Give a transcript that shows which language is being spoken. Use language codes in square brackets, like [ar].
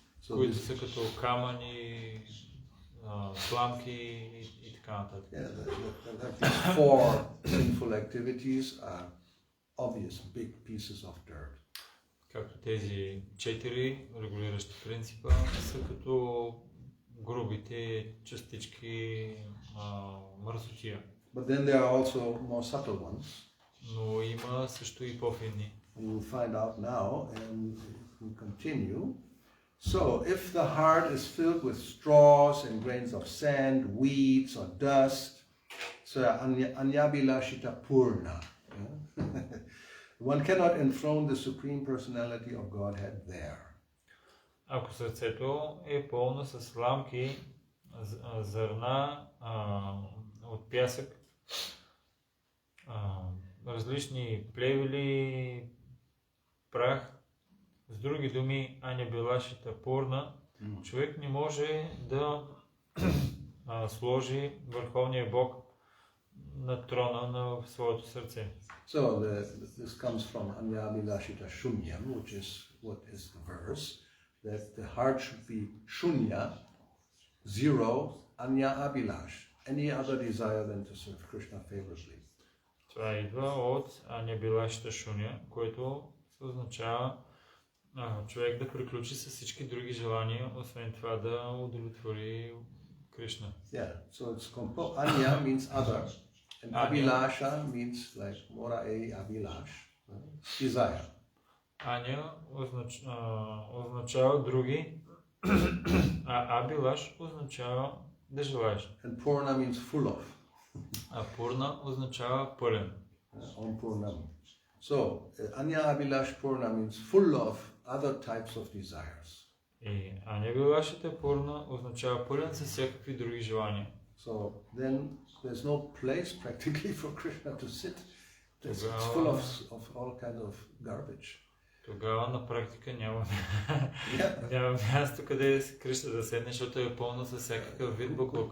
[bg] Които са като камъни, сламки и така нататък. [en] These four sinful activities are obvious big pieces of dirt. [bg] Както тези 4 регулиращи принципа са като грубите частички мърсотия. [en] But then there are also more subtle ones. [bg] Но има също и по-финни. [en] We'll find out now and we'll continue. So, if the heart is filled with straws and grains of sand, weeds or dust, so anyabilashita purna. One cannot enthrone the Supreme Personality of Godhead there. [bg] Ако сърцето е пълно с сламки, зърна от пясък, различни плевели, прах, с други думи, анябилашита пурна, човек не може да сложи Върховния Бог на трона на своето сърце. [en] So this comes from anyabilashita shunyam, which is what is the verse, that the heart should be shunya, zero, anya abilash, any other desire than to serve Krishna favorably. [bg] Това идва от анябилашита шуня, което се означава човек да приключи с всички други желания, освен това да удовлетвори Кришна. [en] Yeah, so it's composed. Anya means other, and Abhilasha means like mora e abhilash, desire. [bg] Аня означава други, а абилаш означава да желаеш. [en] And Purna means full of. [bg] А Пурна означава пълен. [sa] On Purnam. [en] So Anya Abhilash Purna means full of other types of desires. [bg] И анябилашите Пурна означава пълен с всякакви други желания. [en] So then there's no place practically for Krishna to sit. It's full of all kind of garbage. [bg] Тогава на практика няма място къде Кришна да седне, защото е пълно с всякакъв вид буклук.